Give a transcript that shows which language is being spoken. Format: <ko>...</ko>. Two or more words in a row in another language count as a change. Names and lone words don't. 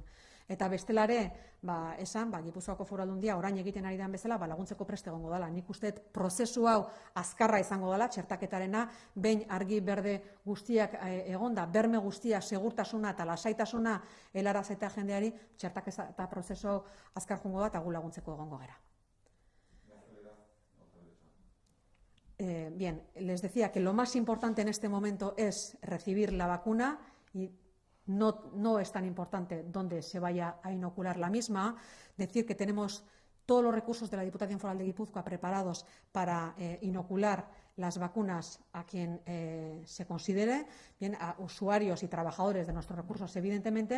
<eu>Eta bestelare, esan, Gipuzkoako Foru Aldundia orain egiten ari den bezala, laguntzeko prest egongo dela. Nik uste prozesu hau azkarra izango dela, txertaketarena, behin argi berde guztiak egonda, berme guztiak, segurtasuna eta lasaitasuna helaraz eta jendeari, txertaketa prozesu azkar jongo da eta gu laguntzeko egongo gera.</eu> <es>Bien, les decía que lo más importante en este momento es recibir la vacuna y no es tan importante dónde se vaya a inocular la misma. Decir que tenemos todos los recursos de la Diputación Foral de Guipúzcoa preparados para inocular las vacunas a quien se considere, bien, a usuarios y trabajadores de nuestros recursos, evidentemente.</es>